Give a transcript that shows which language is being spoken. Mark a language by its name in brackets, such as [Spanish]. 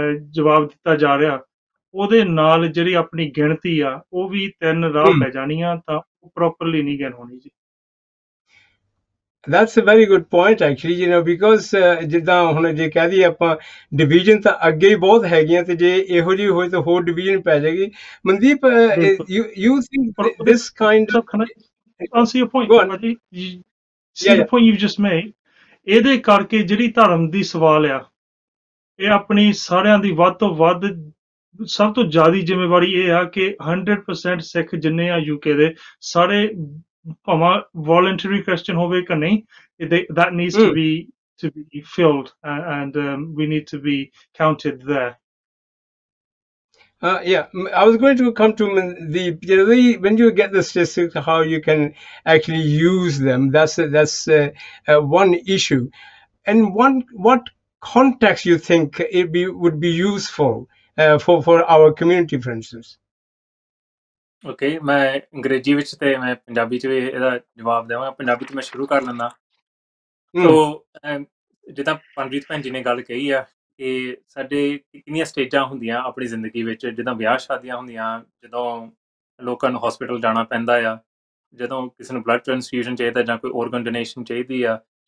[Punjabi] ਜਵਾਬ ਦਿੱਤਾ ਜਾ ਰਿਹਾ ਉਹਦੇ ਨਾਲ ਜਿਹੜੀ ਆਪਣੀ ਗਿਣਤੀ ਆ ਉਹ ਵੀ 3 ਰਾਹ ਪੈ ਜਾਣੀਆਂ ਤਾਂ ਉਹ ਪ੍ਰੋਪਰਲੀ ਨਹੀਂ ਗਿਣ ਹੋਣੀ ਜੀ [English] That's a very good point actually, because [Punjabi] ਜਿੱਦਾਂ ਹੁਣ ਜੇ ਕਹਿ ਦਈਏ ਆਪਾਂ ਡਿਵੀਜ਼ਨ ਤਾਂ ਅੱਗੇ ਹੀ ਬਹੁਤ ਹੈਗੀਆਂ ਤੇ ਜੇ ਇਹੋ ਜਿਹੀ ਹੋਏ ਤਾਂ ਹੋਰ ਡਿਵੀਜ਼ਨ ਪੈ ਜਾਏਗੀ Mandeep [English] you think this kind of can I answer your point see the point you've just made [Punjabi] ਇਹਦੇ ਕਰਕੇ ਜਿਹੜੀ ਧਰਮ ਦੀ ਸਵਾਲ ਆ ਇਹ ਆਪਣੀ ਸਾਰਿਆਂ ਦੀ ਵੱਧ ਤੋਂ ਵੱਧ ਸਭ ਤੋਂ ਜ਼ਿਆਦਾ ਜ਼ਿੰਮੇਵਾਰੀ ਇਹ ਆ ਕਿ 100% ਸਿੱਖ ਜਿੰਨੇ ਆ UK ਦੇ ਸਾਰੇ ਭਾਵੇਂ voluntary Christian ਹੋਵੇ ਕਿ ਨਹੀਂ, [English] that needs to be filled and we need to be counted there. Yeah, I was going to come to when you get the statistics, how you can actually use them. That's one issue. And what context you think would be useful for our community, for instance? Okay, [Hindi] मैं अंग्रेजी [Punjabi] ਵਿੱਚ ਤੇ ਮੈਂ ਪੰਜਾਬੀ ਚ ਵੀ ਇਹਦਾ ਜਵਾਬ ਦੇਵਾਂਗਾ। ਪੰਜਾਬੀ ਚ ਮੈਂ ਸ਼ੁਰੂ ਕਰ ਲੈਂਦਾ। ਸੋ ਜਿੱਦਾਂ ਪਨਪ੍ਰੀਤ ਭੈਣ ਜੀ ਨੇ ਗੱਲ ਕਹੀ ਆ ਕਿ ਸਾਡੇ ਕਿੰਨੀਆਂ ਸਟੇਜਾਂ ਹੁੰਦੀਆਂ ਆਪਣੀ ਜ਼ਿੰਦਗੀ ਵਿੱਚ, ਜਿੱਦਾਂ ਵਿਆਹ ਸ਼ਾਦੀਆਂ ਹੁੰਦੀਆਂ, ਜਦੋਂ ਲੋਕਾਂ ਨੂੰ ਹਸਪੀਟਲ ਜਾਣਾ ਪੈਂਦਾ ਆ, ਜਦੋਂ ਕਿਸੇ ਨੂੰ ਬਲੱਡ ਟ੍ਰਾਂਸਫਿਊਜ਼ਨ ਚਾਹੀਦਾ ਜਾਂ ਕੋਈ ਔਰਗਨ ਡੋਨੇਸ਼ਨ ਚਾਹੀਦੀ ਆ।